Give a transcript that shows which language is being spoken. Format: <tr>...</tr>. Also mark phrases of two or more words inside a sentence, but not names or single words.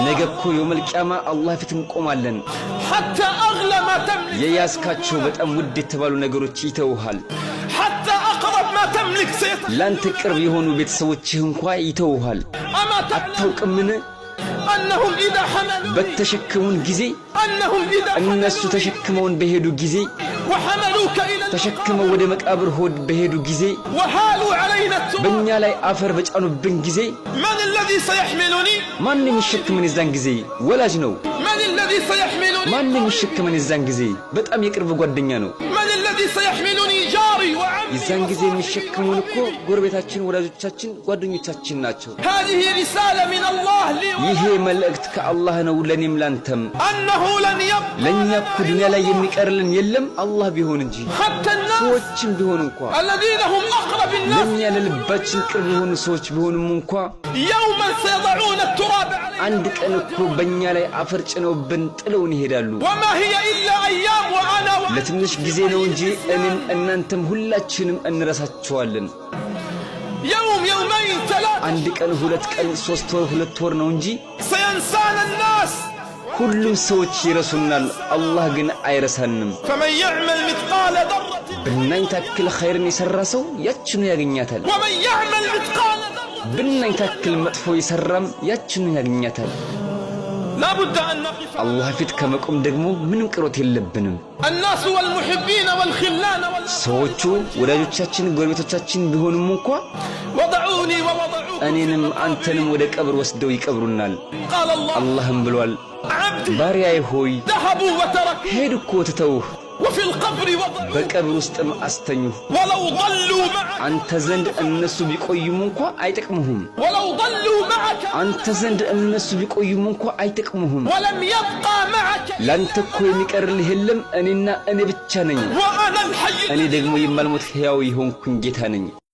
<am>ነገኮ</am> <ar>يوم القيامة</ar> <am>አላህ ፊት እንቆማለን</am> <ar>حتى أغلى ما تملك</ar> <am>የያዝካቸው በጣም ውድ የተባሉ ነገሮች ይተውሃል</am> <ar>حتى أقرب ما تملك</ar> <am>ላንተ ቅርብ የሆኑ ቤተሰቦችህ እንኳን ይተውሃል</am> <ar>أما</ar> <am>አታውቅምን</am> <ar>أنهم إذا حملوا</ar> <am>በተሸከሙን ጊዜ እነሱ ተሸክመውን በሄዱ ጊዜ</am> <ar>وحملوك إلى</ar> <am>ተሸክመው ወደ መቃብር ሆድ በሄዱ ጊዜ</am> <ar>وحالوا علينا</ar> <am>በእኛ ላይ አፈር በጫኑብን ጊዜ</am> <ar>من الذي سيحملني</ar> <am>ማን የሚሸከመን የዛን ጊዜ ወላጅ ነው</am> <ar>من الذي سيحملني</ar> <am>ማን የሚሸከመን የዛን ጊዜ በጣም የቅርብ ጓደኛ ነው</am> <ar>من الذي سيحملني جاري وعمي</ar> <am>የዛን ጊዜ የሚሸከሙን እኮ ጎረቤታችን ወላጆቻችን ጓደኞቻችን ናቸው</am> <ar>هذه رسالة من الله لي</ar> <am>ይሄ መልእክት ከአላህ ነው ለኔም ላንተም</am> <ar>أنه لن يبقى</ar> <am>ለኛ እኮ ዱንያ ላይ የሚቀርልን የለም አላህ ቢሆን እንጂ</am> <ar>حتى الناس</ar> <am>ሰዎችም ቢሆን እንኳን</am> <ar>الذين هم أقرب الناس</ar> <am>ለኛ ለልባችን ቅርብ የሆኑ ሰዎች ቢሆንም እንኳን</am> <ar>يوما سيضعون التراب علينا</ar> <am>አንድ ቀን እኮ በእኛ ላይ አፈር ጭነውብን ጥለውን ይሄዳሉ</am> <ar>وما هي إلا أيام وأنا</ar> <am>ለትንሽ ጊዜ ነው እንጂ እኔም እናንተም ሁላችንም እንረሳቸዋለን</am> <ar>يوم يومين ثلاثة</ar> <am>አንድ ቀን ሁለት ቀን ሶስት ወር ሁለት ወር ነው እንጂ</am> <ar>سينسانا الناس</ar> <am>ሁሉም ሰዎች ይረሱናል አላህ ግን አይረሳንም</am> <ar>فمن يعمل مثقال ذرة</ar> <am>ብናኝ ታክል ኸይርን የሰራ ሰው ያችኑ ያገኛታል</am> <ar>ومن يعمل مثقال ذرة</ar> <am>ብናኝ ታክል መጥፎ የሰራም ያችኑ ያገኛታል</am> <ar>لا بد أن نقف</ar> <am>አላህ ፊት ከመቆም ደግሞ ምንም ቅሮት የለብንም</am> <ar>الناس والمحبين والخلان</ar> <am>ሰዎቹ ወዳጆቻችን ጎረቤቶቻችን ቢሆኑም እንኳን</am> <ar>وضعوني ووضعوك</ar> <am>እኔንም አንተንም ወደ ቀብር ወስደው ይቀብሩናል</am> <ar>قال الله</ar> <am>አላህም ብሏል</am> <ar>عبدي</ar> <am>ባሪያዬ ሆይ</am> <ar>ذهبوا وترك</ar> <am>ሄዱ እኮ ትተውህ</am> <ar>وفي القبر وضعوك</ar> <am>በቀብር ውስጥም አስተኙህ</am> <ar>ولو ضلوا معك</ar> <am>አንተ ዘንድ እነሱ ቢቆዩም እንኳን አይጠቅሙህም</am> <ar>ولو ضلوا معك</ar> <am>አንተ ዘንድ እነሱ ቢቆዩም እንኳን አይጠቅሙህም</am> <ar>ولم يبقى معك</ar> <am>ላንተ እኮ የሚቀርልህ የለም እኔና እኔ ብቻ ነኝ</am> <ar>وأنا الحي</ar> <am>እኔ ደግሞ የማልሞት ሕያው የሆንኩኝ ጌታ ነኝ</am>